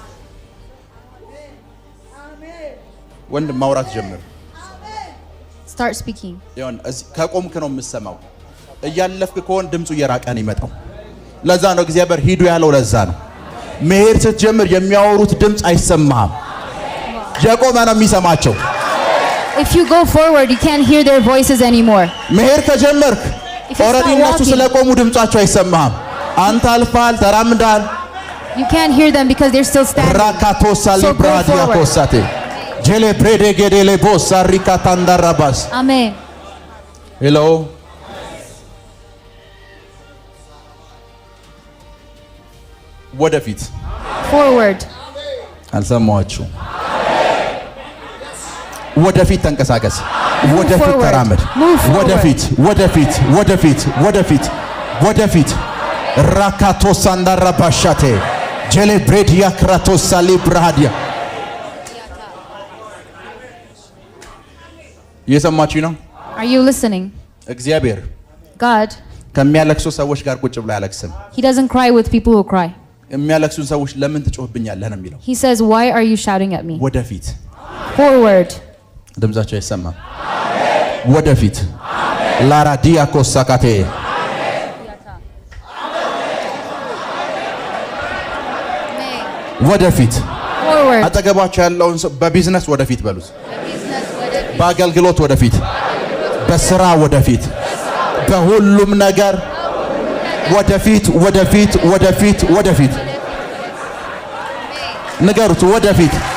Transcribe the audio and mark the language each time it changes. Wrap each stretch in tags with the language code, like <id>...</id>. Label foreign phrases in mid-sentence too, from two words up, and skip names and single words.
<am>ወንድም ማውራት ጀምር</am> <en>Start speaking.</en> <am>ይሁን ከቆምክ ነው የምሰማው እያለፍክ ከሆነ ድምፁ እየራቀን ይመጣው ለዛ ነው እግዚአብሔር ሂዱ ያለው ለዛ ነው መሄድ ስትጀምር የሚያወሩት ድምፅ አይሰማም የቆመ ነው የሚሰማቸው</am> <en>If you go forward, you can't hear their voices anymore.</en> <am>መሄድ ከጀመርክ ኦሬዲ እነሱ ስለቆሙ ድምጻቸው አይሰማም አንተ አልፋል ተራምዳል</am> <en>You can't hear them because they're still standing. ራካቶሳሊ ብራዲያኮሳቴ ጄሌ ብሬዴጌዴሌ ቦሳ ሪካታንዳራባስ Amen.</en> <am>ሄሎ ወደፊት</am> <en>forward.</en> <am>አልሰማችሁ? ወደፊት ተንቀሳቀስ፣ ወደፊት ተራመድ፣ ወደፊት ወደፊት ወደፊት ወደፊት ወደፊት ራካቶስ አንዳራባሻቴ ጀሌብሬዲያ ክራቶስ ሳሊብራዲያ እየሰማችሁ ነው?</am> <en>Are you listening?</en> <am>እግዚአብሔር</am> <en>God,</en> <am>ከሚያለቅሱ ሰዎች ጋር ቁጭ ብሎ አያለቅስም።</am> <en>he doesn't cry with people who cry.</en> <am>የሚያለቅሱን ሰዎች ለምን ትጮህብኛለህ ነው የሚለው።</am> <en>He says, why are you shouting at me?</en> <am>ወደፊት</am> <en>Forward.</en> <am>ድምጻቸው አይሰማም። ወደፊት ላራዲያ ኮሳካቴ ወደፊት</am> <en>Forward.</en> <am>አጠገባቸው ያለውን ሰው በቢዝነስ ወደፊት በሉት። በአገልግሎት ወደፊት፣ በስራ ወደፊት፣ በሁሉም ነገር ወደፊት ወደፊት ወደፊት ወደፊት ንገሩት። ወደፊት</am>